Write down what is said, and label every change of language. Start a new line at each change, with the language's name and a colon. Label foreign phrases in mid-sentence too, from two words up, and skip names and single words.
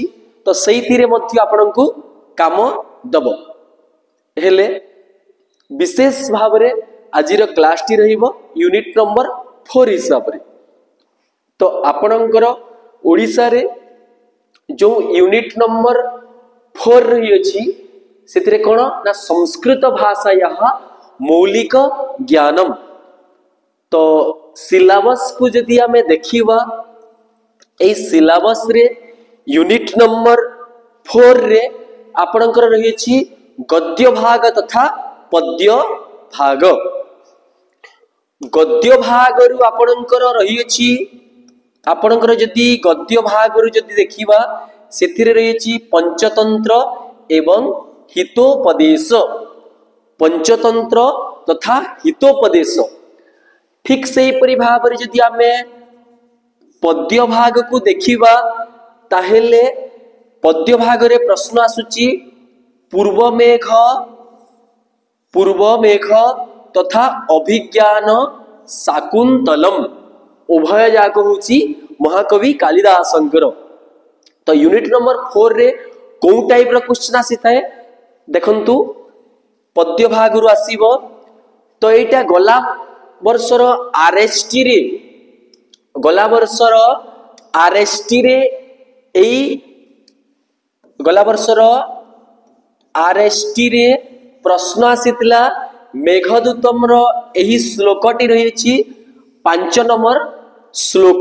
Odia: ତ ସେହି ରେ ମଧ୍ୟ ଆପଣଙ୍କୁ କାମ ଦବୋ ହେଲେ ବିଶେଷ ଭାବ ରେ ଆଜିର କ୍ଲାସ ଟି ରହିବ
English: unit number
Odia: 4 ହିସାବ ରେ। ତ ଆପଣଙ୍କର ଓଡ଼ିଶା ରେ ଯୋ
English: unit number
Odia: 4 ରହି ଅଛି ସେଠିରେ କୋନ ନା ସଂସ୍କୃତ ଭାଷାୟା ମୌଳିକ ଜ୍ଞାନମ। ତ ସିଲେବସ କୋ ଯଦି ହମେ ଦେଖିବା ଏ ସିଲେବସ ରେ
English: unit number
Odia: 4 ରେ ଆପଣଙ୍କର ରହି ଅଛି ଗଦ୍ୟ ଭାଗ ତଥା ପଦ୍ୟ ଭାଗ। ଗଦ୍ୟ ଭାଗ ରୁ ଆପଣଙ୍କର ରହି ଅଛି ଆପଣଙ୍କର ଯଦି ଗଦ୍ୟ ଭାଗ ରୁ ଯଦି ଦେଖିବା ସେଠିରେ ରହି ଅଛି ପଞ୍ଚତନ୍ତ୍ର ଏବଂ ହିତୋପଦେଶ। ପଞ୍ଚତନ୍ତ୍ର ତଥା ହିତୋପଦେଶ ଠିକ ସେହି ପରି ଭାବ ରେ ଯଦି ହମେ ପଦ୍ୟ ଭାଗ କୋ ଦେଖିବା ତାହେଲେ ପଦ୍ୟ ଭାଗ ରେ ପ୍ରଶ୍ନ ଆସୁଚି ପୂର୍ବ ମେଘ ତଥା ଅଭିଜ୍ଞାନ ଶାକୁନ୍ତଳମ ଉଭୟ ଯାକ ହୋଇଚି ମହାକବି କାଳିଦାସଙ୍କର। ତ
English: unit number
Odia: 4 ରେ କୋ ଟାଇପ ରୋ କ୍ୱେଶ୍ଚନ ଆସି ଥାଏ ଦେଖନ୍ତୁ ପଦ୍ୟ ଭାଗ ରୁ ଆସିବ। ତ ଏଟା ଗଲା ବର୍ଷର ଆରଏସଟି ରେ ଗଲା ବର୍ଷର ଆରଏସଟି ରେ ଏଇ ଗଲା ବର୍ଷର ଆରଏସଟି ରେ ପ୍ରଶ୍ନ ଆସିଥିଲା ମେଘଦୂତମ ରୋ ଏହି ଶ୍ଳୋକଟି ରହି ଅଛି 5 ନମ୍ବର ଶ୍ଳୋକ।